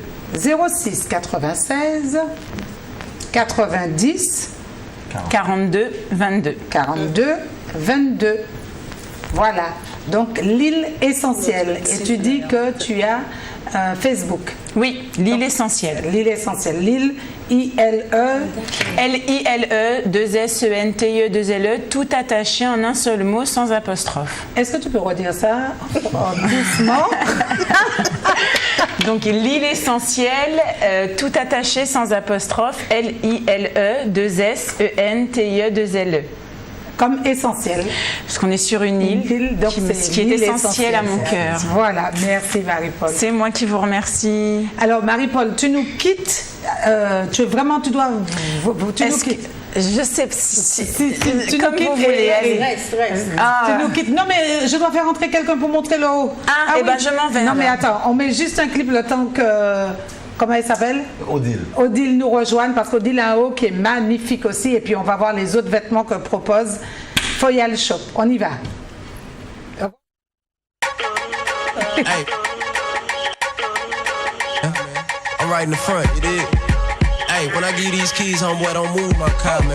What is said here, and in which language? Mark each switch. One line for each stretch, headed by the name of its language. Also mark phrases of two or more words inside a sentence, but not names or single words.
French: 06 96 90 42 22. 42 22. Voilà. Donc, l'île essentielle. Et tu dis que tu as Facebook. Oui, l'île essentielle. L'île essentielle. L'île I-L-E. L-I-L-E, 2-S-E-N-T-E, 2-L-E, tout attaché en un seul mot, sans apostrophe. Est-ce que tu peux redire ça doucement? Donc, l'île essentielle, tout attaché sans apostrophe, L-I-L-E, 2-S-E-N-T-I-E, 2-L-E. comme essentiel. Parce qu'on est sur une île, donc ce qui est essentiel à mon cœur. Voilà, merci Marie-Paul. C'est moi qui vous remercie. Alors Marie-Paul, tu nous quittes. Tu nous quittes. Je sais tu comme vous voulez. Tu nous quittes. Non mais je dois faire entrer quelqu'un pour montrer le haut. Oui. Ben je m'en vais. Non mais attends, on met juste un clip le temps que... Comment elle s'appelle? Odile. Odile nous rejoigne parce qu'Odile a un haut qui est magnifique aussi et puis on va voir les autres vêtements que propose Foyal Shop. On y va.
English: Hey. I'm right in the front, you dig? Hey, when I give these keys, homeboy, don't move my car, man.